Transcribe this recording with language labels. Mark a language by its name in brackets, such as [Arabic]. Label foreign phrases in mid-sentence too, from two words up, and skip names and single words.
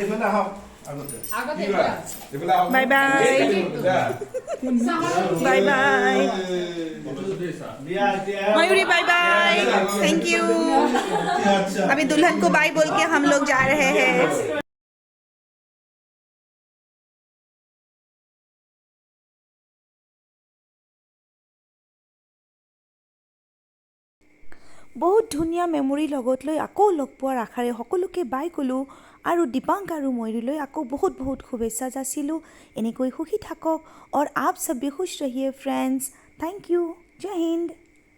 [English] bye bye bye bye Mayuri, bye bye, thank you. [Hindi] अभी दुल्हन को बाय बोल के हम लोग जा रहे हैं। [Assamese] बहुत ধুনীয়া মেমৰি লগত লৈ আকৌ লগ পোৱাৰ আশাৰে সকলোকে বাই ক'লোঁ আৰু দীপাংক আৰু ময়ূৰীলৈ আকৌ বহুত বহুত শুভেচ্ছা যাচিলোঁ। এনেকৈ সুখী থাকক [Hindi] और आप सब भी खुश रहिए फ्रेंड्स। [English] thank you. [Hindi] जय हिंद।